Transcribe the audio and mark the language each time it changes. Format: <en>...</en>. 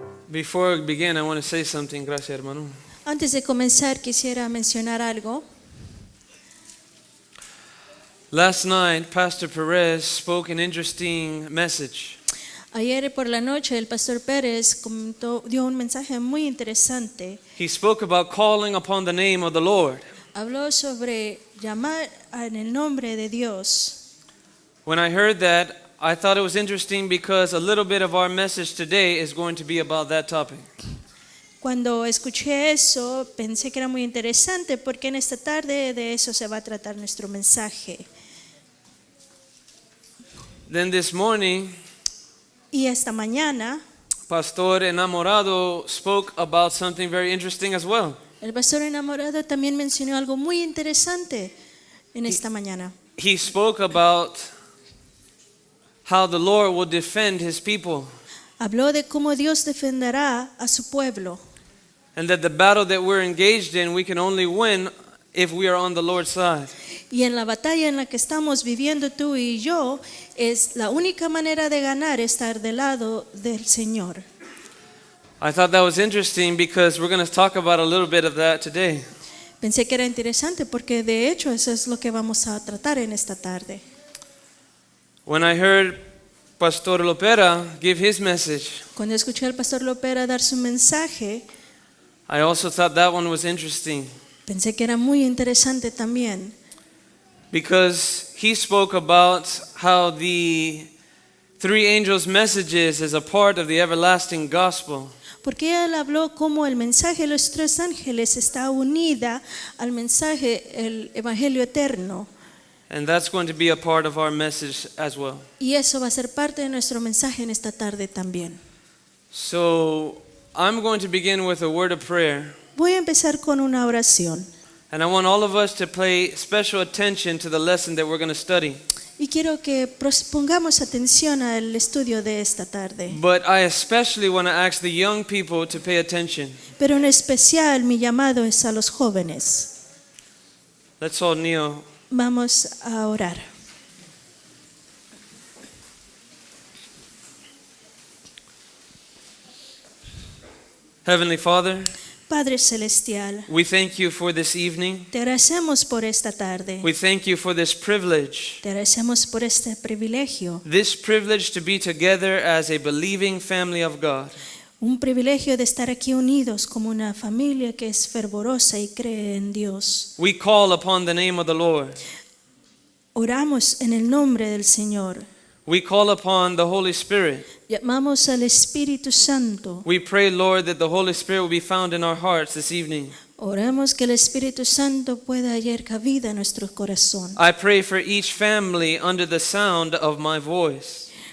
<en>Before we begin, I want to say something.</en> <es>Gracias, hermano. Antes de comenzar, quisiera mencionar algo.</es> <en>Last night, Pastor Perez spoke an interesting message.</en> <es>Ayer por la noche el pastor Pérez dio un mensaje muy interesante.</es> <en>He spoke about calling upon the name of the Lord.</en> <es>Habló sobre llamar en el nombre de Dios.</es> <en>When I heard that, I thought it was interesting because a little bit of our message today is going to be about that topic.</en> <es>Cuando escuché eso, pensé que era muy interesante porque en esta tarde de eso se va a tratar nuestro mensaje.</es> <en>Then this morning,</en> <es>Y esta mañana,</es> <en>Pastor Enamorado spoke about something very interesting as well.</en> <es>el pastor enamorado también mencionó algo muy interesante en esta mañana.</es> <en>He spoke about how the Lord will defend his people,</en> <es>Habló de cómo Dios defenderá a su pueblo</es> <en>and that the battle that we're engaged in, we can only win if we are on the Lord's side.</en> <es>y en la batalla en la que estamos viviendo tú y yo es la única manera de ganar estar del lado del Señor.</es> <en>I thought that was interesting because we're going to talk about a little bit of that today.</en> <es>Pensé que era interesante porque de hecho eso es lo que vamos a tratar en esta tarde.</es> <en>When I heard Pastor Lopera give his message,</en> <es>Cuando escuché al pastor Lopera dar su mensaje,</es> <en>I also thought that one was interesting</en> <es>pensé que era muy interesante también.</es> <en>because he spoke about how the three angels' messages is a part of the everlasting gospel.</en> <es>Porque él habló cómo el mensaje de los tres ángeles está unida al mensaje, el evangelio eterno.</es> <en>And that's going to be a part of our message as well.</en> <es>Y eso va a ser parte de nuestro mensaje en esta tarde también.</es> <en>So I'm going to begin with a word of prayer.</en> <es>Voy a empezar con una oración.</es> <en>And I want all of us to pay special attention to the lesson that we're going to study.</en> <es>Y quiero que pongamos atención al estudio de esta tarde.</es> <en>But I especially want to ask the young people to pay attention.</en> <es>Pero en especial mi llamado es a los jóvenes.</es> <en>Let's all kneel.</en> <es>Vamos a orar.</es> <en>Heavenly Father,</en> <es>Padre Celestial,</es> <en>we thank you for this evening.</en> <es>te agradecemos por esta tarde.</es> <en>We thank you for this privilege.</en> <es>Te agradecemos por este privilegio.</es> <en>This privilege to be together as a believing family of God.</en> <es>Un privilegio de estar aquí unidos como una familia que es fervorosa y cree en Dios.</es> <en>We call upon the name of the Lord.</en> <es>Oramos en el nombre del Señor.</es> <en>We call upon the Holy Spirit.</en> <es>Llamamos al Espíritu Santo.</es> <en>We pray, Lord, that the Holy Spirit will be found in our hearts this evening.</en> <es>Oramos que el Espíritu Santo pueda hallar cabida en nuestro corazón.</es> <en>I pray for each family under the sound of my voice.</en>